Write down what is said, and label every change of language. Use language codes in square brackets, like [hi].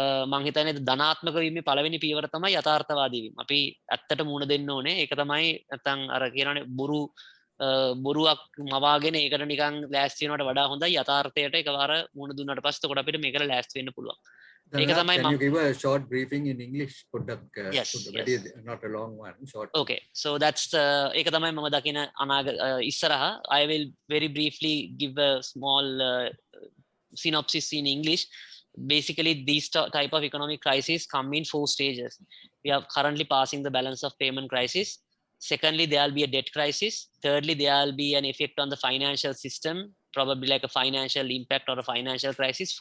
[si] මං හිතන්නේ ධනාත්මක වීමේ පළවෙනි පියවර තමයි යථාර්ථවාදී වීම. අපි ඇත්තට මුණ දෙන්න ඕනේ. ඒක තමයි නැත්තම් අර කියනනේ බොරුවක් මවාගෙන ඒකට නිකන් ලෑස්ති වෙනවට වඩා හොඳයි යථාර්ථයට එකවර මුණ දුන්නාට පස්සේ එතකොට අපිට මේකට ලෑස්ති වෙන්න පුළුවන්. ඒක තමයි [en] Can you give a short briefing in English? Yes. Not a long one, short. Okay, so that's [si] ඒක තමයි මම දකින ඉස්සරහා. [en] I will very briefly give a small synopsis in English. Basically, these type of economic crises come in 4 stages. We are currently passing the balance of payment crisis. Secondly, there will be a debt crisis. Thirdly, there will be an effect on the financial system, probably like a financial impact or a financial crisis.